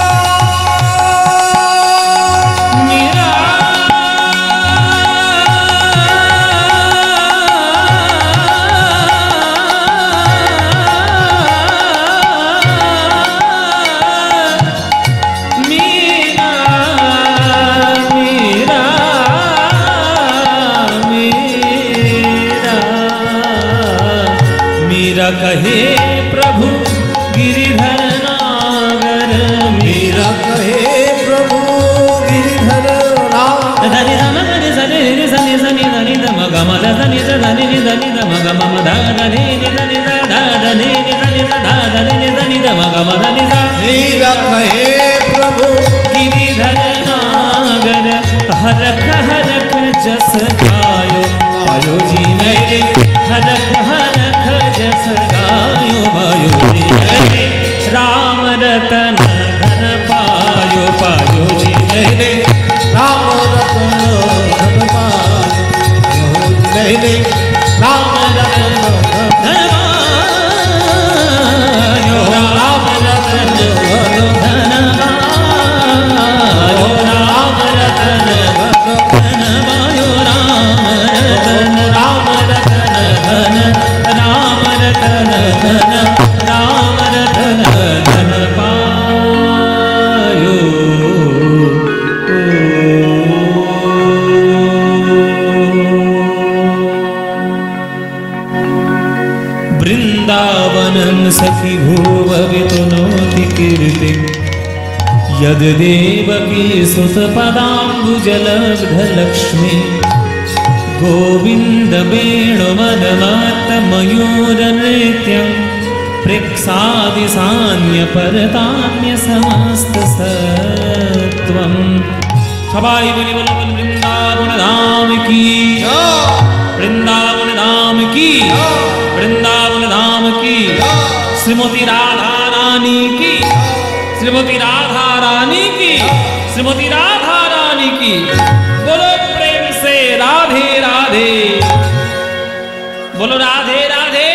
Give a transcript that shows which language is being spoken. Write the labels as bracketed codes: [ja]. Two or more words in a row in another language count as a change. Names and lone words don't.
[hi] मीरा मीरा मीरा मीरा मीरा कहे प्रभु गिरिधर नागर, मीरा कहे प्रभु गिरिधर नागर। धनि धम धनि धनि नि धनि धनि धनि धम गम धनि धनि नि धनि धम गम ध धनि नि धनि ध धनि नि धनि ध धनि नि धनि धम गम धनि ध। मीरा कहे प्रभु गिरिधर नागर, हरख हरख जस गायो पायो जी मैंने, हरख हरख जस गायो वायो जी मैंने, राम रतन धन पायो पायो जी मैंने, राम रतन धन पायो मैंने, राम रतन धन पायो, राम रतन धन धन पायो, राम रतन धन पायो, राम रतन, राम रतन धन, राम रतन धन, राम रतन धन पायो। [sa] वृंदावनं सखी भुव वितनोति कीर्ति, यद देवकी सुत पदाम्बुजलब्धलक्ष्मी, गोविंद वेणुमदमात मयूर नृत्यं, प्रेक्षादि सान्य परतान्य समस्त सत्व। [hi] त्वं सबाई बलि बल बल वृंदावन धाम की वृंदावन धाम की वृंदावन धाम की श्रीमती राधा रानी की श्रीमती राधा रानी की श्रीमती राधा रानी की बोलो प्रेम से राधे राधे बोलो राधे राधे